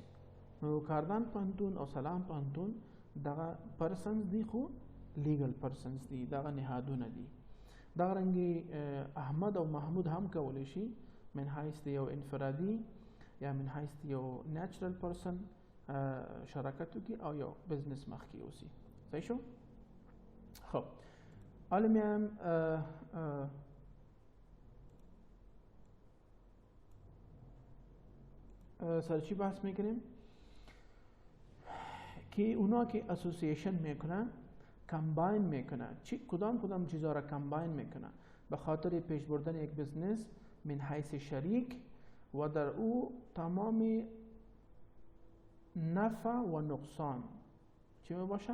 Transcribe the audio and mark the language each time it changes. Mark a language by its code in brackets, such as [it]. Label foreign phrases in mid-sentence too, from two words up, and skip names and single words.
[ps] نو کاردان پوهنتون او سلام پوهنتون دغه پرسنز دي، خو [en] legal persons [ps] دي، دغه نهادونه دي. دغه رنګې احمد او محمود هم کولی شي [ar] من حیث [ps] یو انفرادي یا [ar] من حیث [ps] یو [en] natural person [ps] شراکت وکړي او یو بزنس مخکې یوسي. صحیح شو؟ [fa] خب حالا میایم سر چی بحث میکنیم که اونا که اسوسییشن میکنن، کمباین میکنن، کدام چیزها را کمباین میکنن به خاطر پیش بردن یک بزنس [ar] من حیث [fa] شریک و در او تمام نفع و نقصان چی می باشه؟